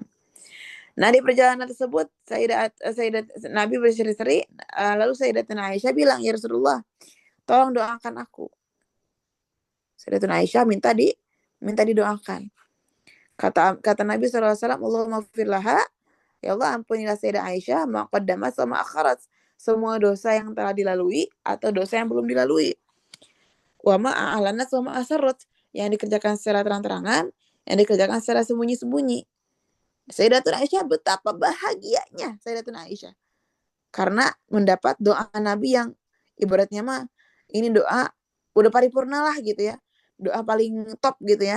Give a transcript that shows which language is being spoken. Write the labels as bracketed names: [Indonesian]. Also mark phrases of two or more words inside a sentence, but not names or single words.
[Indonesian] Nah, di perjalanan tersebut Nabi berseri-seri, lalu Sayyidatuna Aisyah bilang, [Arabic] "يا رسول الله, [Indonesian] tolong doakan aku." Sayyidatuna Aisyah minta didoakan. Kata Nabi SAW, [Arabic] اللهم اغفر لها, [Indonesian] ya Allah ampunilah Sayyidah Aisyah [Arabic] ما قدمت وما أخرت, [Indonesian] semua dosa yang telah dilalui atau dosa yang belum dilalui. [Arabic] وما أعلنت وما أسررت, [Indonesian] yang dikerjakan secara terang-terangan, yang dikerjakan secara sembunyi-sembunyi. Sayyidatuna Aisyah, betapa bahagianya Sayyidatuna Aisyah karena mendapat doa Nabi yang ibaratnya mah ini doa udah paripurna lah, gitu ya. Doa paling top, gitu ya.